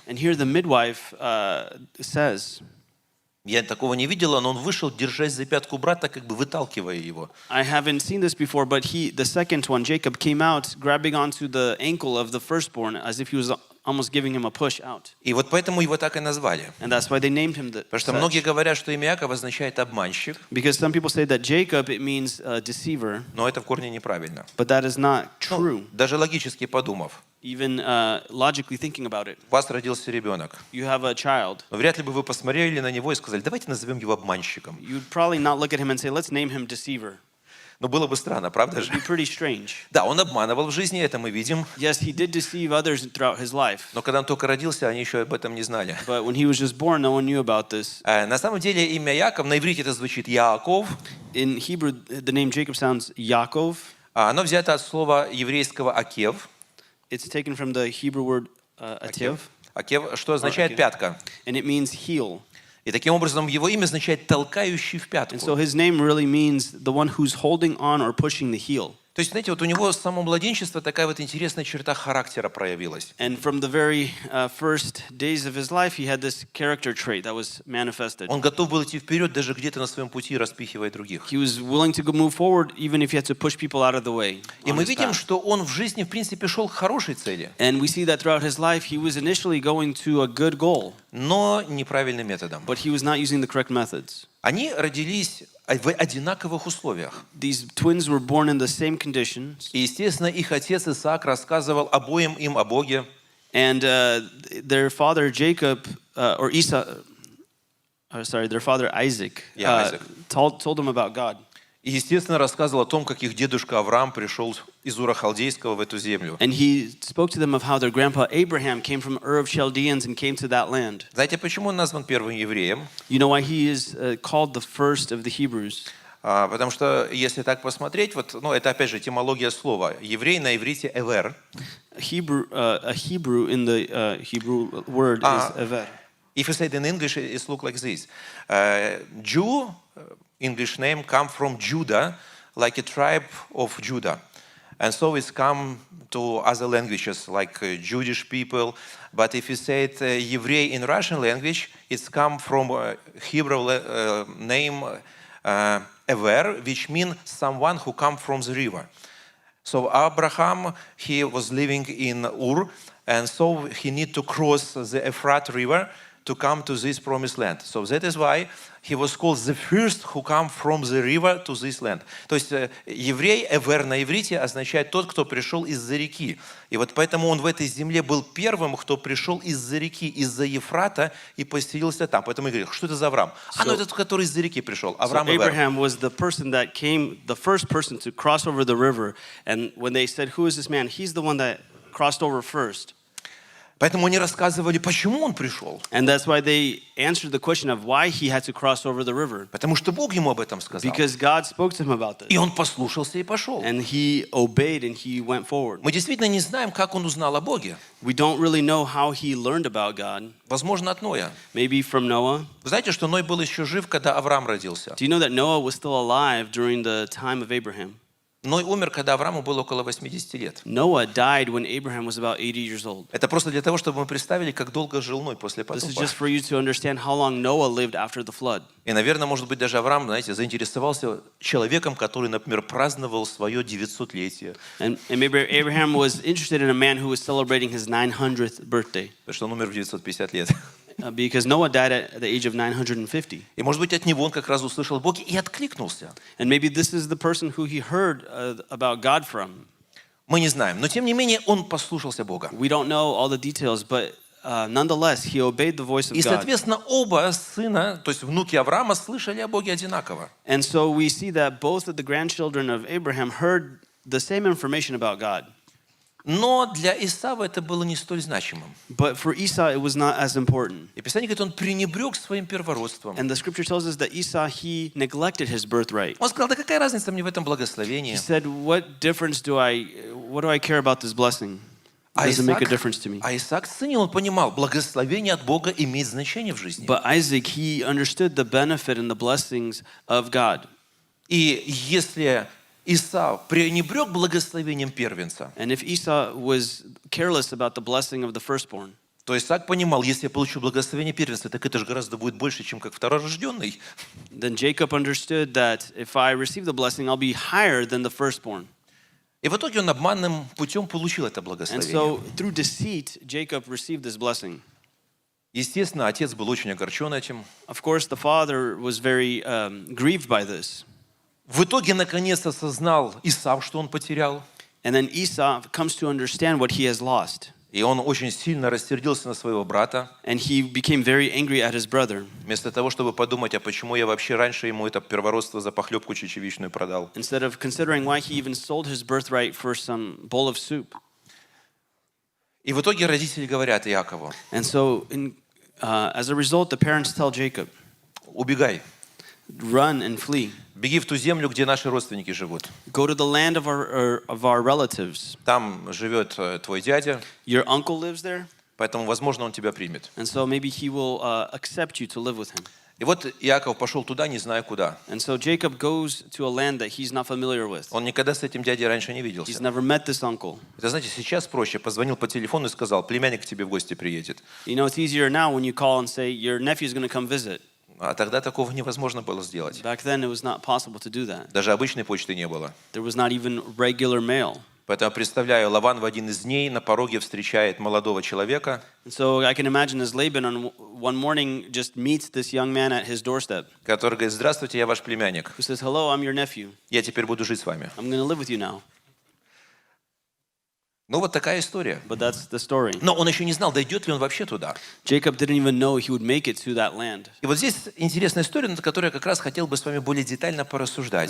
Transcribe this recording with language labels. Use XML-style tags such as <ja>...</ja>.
<en>And here the midwife says,</en> <ru>я такого не видела, но он вышел, держась за пятку брата, как бы выталкивая его.</ru> <en>I haven't seen this before, but the second one, Jacob, came out grabbing onto the ankle of the firstborn as if he was almost giving him a push out.</en> <ru>И вот поэтому его так и назвали.</ru> <en>And that's why they named him</en> <ru>Потому что</ru> <en>such.</en> <ru>многие говорят, что имя Иаков означает обманщик,</ru> <en>Because some people say that Jacob, it means deceiver,</en> <ru>но это в корне неправильно.</ru> <en>but that is not</en> <ru>Ну,</ru> <en>true.</en> <ru>даже логически подумав,</ru> <en>Even logically thinking about it.</en> <ru>у вас родился ребенок,</ru> <en>You have a child.</en> <ru>но вряд ли бы вы посмотрели на него и сказали, давайте назовем его обманщиком.</ru> <en>You'd probably not look at him and say, let's name him deceiver.</en> <ru>Но было бы странно, правда</ru> <en>It'd</en> <ru>же?</ru> <en>be pretty strange.</en> <ru>Да, он обманывал в жизни, это мы видим,</ru> <en>Yes, he did deceive others throughout his life.</en> <ru>но когда он только родился, они еще об этом не знали.</ru> <en>But when he was just born, no one knew about this.</en> <ru>На самом деле имя Иаков, на иврите это звучит Иаков,</ru> <en>In Hebrew, the name Jacob sounds Yaakov.</en> <ru>оно взято от слова еврейского акев.</ru> <en>It's taken from the Hebrew word atev,</en> <ru>Акев, что означает акев. пятка.</ru> <en>and it means heel.</en> <ru>И таким образом его имя означает толкающий в</ru> <en>And so</en> <ru>пятку.</ru> <en>his name really means the one who's holding on or pushing the heel.</en> <ru>То есть, знаете, вот у него с самого младенчества такая вот интересная черта характера проявилась.</ru> <en>And from the very first days of his life, he had this character trait that was manifested.</en> <ru>Он готов был идти вперед, даже где-то на своем пути распихивая других.</ru> <en>He was willing to move forward even if he had to push people out of the way.</en> <ru>И</ru> <en>on</en> <ru>мы</ru> <en>his</en> <ru>видим,</ru> <en>path.</en> <ru>что он в жизни, в принципе, шел к хорошей цели,</ru> <en>And we see that throughout his life, he was initially going to a good goal,</en> <ru>но неправильным методом.</ru> <en>but he was not using the correct methods.</en> <ru>Они родились в одинаковых условиях.</ru> <en>These twins were born in the same conditions,</en> <ru>И, естественно, их отец Исаак рассказывал обоим им о Боге.</ru> <en>and their father Jacob, or Esau, their father Isaac, Isaac. told them about God.</en> <ru>И, естественно, рассказывал о том, как их дедушка Авраам пришел из Ура Халдейского в эту землю.</ru> <en>And he spoke to them of how their grandpa Abraham came from Ur of Chaldeans and came to that land.</en> <ru>Знаете, почему он назван первым евреем?</ru> <en>You know why he is called the first of the Hebrews?</en> <ru>Потому что, если так посмотреть, вот, ну, это опять же этимология слова. Еврей на иврите «эвер».</ru> <en>A Hebrew in the Hebrew word is ever. If you say it in English, it looks like this. Jew, English name, come from Judah, like a tribe of Judah. And so it's come to other languages, like Jewish people. But if you say it Еврей in Russian language, it's come from Hebrew name Ever, which means someone who come from the river. So Abraham, he was living in Ur, and so he need to cross the Euphrates River to come to this promised land. So that is why he was called the first who come from the river to this land.</en> <ru>То есть еврей, эвер на иврите означает тот, кто пришел из-за реки. И вот поэтому он в этой земле был первым, кто пришел из-за реки, из-за Ефрата и поселился там. Поэтому я говорю, что это за Авраам? Ну это который из-за реки пришел.</ru> <en>So</en> <ru>Авраам эвер.</ru> <en>Abraham was the person that came, the first person to cross over the river. And when they said, "Who is this man?" He's the one that crossed over first.</en> <ru>Поэтому они рассказывали, почему он пришел.</ru> <en>And that's why they answered the question of why he had to cross over the river.</en> <ru>Потому что Бог ему об этом сказал.</ru> <en>Because God spoke to him about</en> <ru>И</ru> <en>this.</en> <ru>он послушался и пошел.</ru> <en>And he obeyed and he went forward.</en> <ru>Мы действительно не знаем, как он узнал о Боге.</ru> <en>We don't really know how he learned about God.</en> <ru>Возможно, от Ноя.</ru> <en>Maybe from Noah.</en> <ru>Вы знаете, что Ной был еще жив, когда Авраам родился.</ru> <en>Do you know that Noah was still alive during the time of Abraham?</en> <ru>Ной умер, когда Аврааму было около 80 лет.</ru> <en>Noah died when Abraham was about 80 years old.</en> <ru>Это просто для того, чтобы мы представили, как долго жил Ной после</ru> <en>This is</en> <ru>потопа.</ru> <en>just for you to understand how long Noah lived after the flood.</en> <ru>И, наверное, может быть, даже Авраам, знаете, заинтересовался человеком, который, например, праздновал свое 900-летие.</ru> <en>And maybe Abraham was interested in a man who was celebrating his 900th birthday.</en> <ru>Потому что он умер в 950 лет.</ru> <en>Because Noah died at the age of 950.</en> <ru>И, может быть, от него он как раз услышал о Боге и откликнулся.</ru> <en>And maybe this is the person who he heard about God from.</en> <ru>Мы не знаем. Но, тем не менее, он послушался Бога.</ru> <en>We don't know all the details, but nonetheless, he obeyed the voice of</en> <ru>И,</ru> <en>God.</en> <ru>соответственно, оба сына, то есть внуки Авраама, слышали о Боге одинаково.</ru> <en>And so we see that both of the grandchildren of Abraham heard the same information about God.</en> <ru>Но для Исава это было не столь значимым.</ru> <en>But for Esau, it was not as important.</en> <ru>И Писание говорит, он пренебрег своим первородством.</ru> <en>And the scripture tells us that Esau, he neglected his birthright.</en> <ru>Он сказал, да какая разница мне в этом</ru> <en>He</en> <ru>благословении?</ru> <en>said, what difference what do I care about this blessing? It</en> <ru>А</ru> <en>doesn't make a</en> <ru>Исаак,</ru> <en>difference to me.</en> <ru>а Исаак ценил, он понимал, благословение от Бога имеет значение в жизни.</ru> <en>But Isaac, he understood the benefit and the blessings of God.</en> <ru>И если Исав пренебрег благословением первенца,</ru> <en>And if Esau was careless about the blessing of the firstborn,</en> <ru>то Исаак понимал, если я получу благословение первенца, так это же гораздо будет больше, чем как второрожденный.</ru> <en>then Jacob understood that if I receive the blessing, I'll be higher than the firstborn.</en> <ru>И в итоге он обманным путем получил это</ru> <en>And</en> <ru>благословение.</ru> <en>so through deceit, Jacob received this blessing.</en> <ru>Естественно, отец был очень огорчен этим.</ru> <en>Of course, the father was very grieved by this.</en> <ru>В итоге, наконец, осознал Исав, что он потерял.</ru> <en>And then Esau comes to understand what he has lost.</en> <ru>И он очень сильно рассердился на своего брата.</ru> <en>And he became very angry at his brother.</en> <ru>Вместо того, чтобы подумать, а почему я вообще раньше ему это первородство за похлебку чечевичную продал.</ru> <en>Instead of considering why he even sold his birthright for some bowl of soup.</en> <ru>И в итоге родители говорят Иакову:</ru> <en>And so, as a result, the parents tell Jacob,</en> <ru>убегай,</ru> <en>run and flee.</en> <ru>беги в ту землю, где наши родственники живут.</ru> <en>Go to the land of our relatives.</en> <ru>Там живет твой дядя,</ru> <en>Your uncle lives there,</en> <ru>поэтому, возможно, он тебя примет.</ru> <en>and so maybe he will accept you to live with him.</en> <ru>И вот Иаков пошел туда, не зная куда.</ru> <en>And so Jacob goes to a land that he's not familiar with.</en> <ru>Он никогда с этим дядей раньше не</ru> <en>He's</en> <ru>виделся.</ru> <en>never met this uncle.</en> <ru>Это, знаете, сейчас проще. Позвонил по телефону и сказал: племянник к тебе в гости приедет.</ru> <en>You know, it's easier now when you call and say your nephew's going to come visit.</en> <ru>А тогда такого невозможно было сделать.</ru> <en>Back then, it was not possible to do that.</en> <ru>Даже обычной почты не было.</ru> <en>There was not even regular mail.</en> <ru>Поэтому представляю, Лаван в один из дней на пороге встречает молодого человека,</ru> <en>And so I can imagine as Laban on one morning just meets this young man at his doorstep,</en> <ru>который говорит: здравствуйте, я ваш племянник.</ru> <en>who says, "Hello, I'm your nephew.</en> <ru>Я теперь буду жить с вами.</ru> <en>I'm going to live with you now."</en> <ru>Ну вот такая история.</ru> <en>But that's the story.</en> <ru>Но он еще не знал, дойдет ли он вообще туда.</ru> <en>Jacob didn't even know he would make it to that land.</en> <ru>И вот здесь интересная история, над которой я как раз хотел бы с вами более детально порассуждать.</ru>